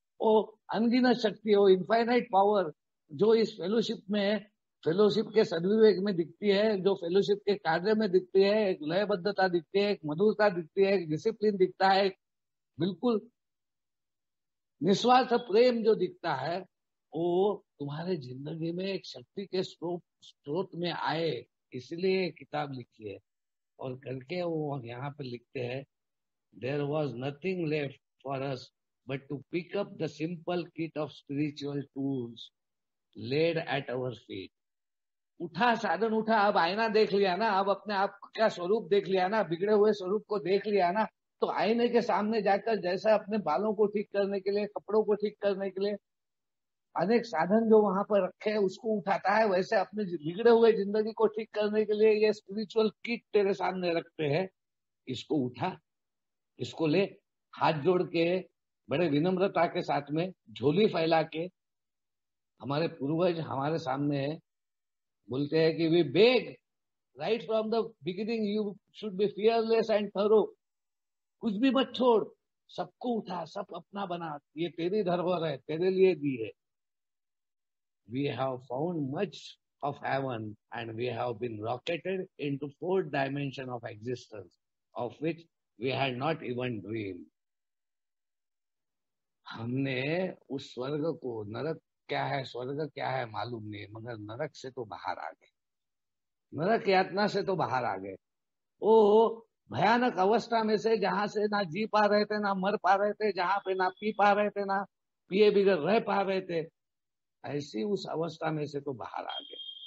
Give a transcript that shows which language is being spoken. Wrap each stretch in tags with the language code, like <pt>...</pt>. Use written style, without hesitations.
<hi>वो अनगिनत शक्ति, वो इनफाइनाइट पावर जो इस फेलोशिप में, फेलोशिप के सद्विवेक में दिखती है, जो फेलोशिप के कार्य में दिखती है, एक लयबद्धता दिखती है, एक मधुरता दिखती है, एक डिसिप्लिन दिखता है, बिल्कुल निस्वार्थ प्रेम जो दिखता है, वो तुम्हारे जिंदगी में एक शक्ति के स्रोत में आए, इसलिए किताब लिखी है। और करके वो यहाँ पे लिखते हैं,</hi> <en>there was nothing left for us but to pick up the simple kit of spiritual tools laid at our feet.</en> <hi>उठा साधन उठा, अब आईना देख लिया ना, अब अपने आप का स्वरूप देख लिया ना, बिगड़े हुए स्वरूप को देख लिया ना, तो आईने के सामने जाकर जैसा अपने बालों को ठीक करने के लिए, कपड़ों को ठीक करने के लिए अनेक साधन जो वहां पर रखे हैं उसको उठाता है, वैसे अपने बिगड़े हुए जिंदगी को ठीक करने के लिए ये स्पिरिचुअल किट तेरे सामने रखते हैं। इसको उठा, इसको ले, हाथ जोड़ के बड़े विनम्रता के साथ में झोली फैला के हमारे पूर्वज हमारे सामने बोलते हैं कि</hi> <en>We beg right from the beginning you should be fearless and thorough.</en> <hi>कुछ भी मत छोड़, सबको उठा, सब अपना बना, ये तेरी धरोहर है, तेरे लिए दी है।</hi> <en>We have found much of heaven and we have been rocketed into fourth dimension of existence, of which we had not even dreamed.</en> <hi>हमने उस स्वर्ग को, नरक क्या है स्वर्ग क्या है मालूम नहीं, मगर नरक से तो बाहर आ गए, नरक यातना से तो बाहर आ गए। वो भयानक अवस्था में से जहां से ना जी पा रहे थे, ना मर पा रहे थे, जहां पे ना पी पा रहे थे, ना पिए बिगड़ रह पा रहे थे, ऐसी उस अवस्था में से तो बाहर आ गए।</hi>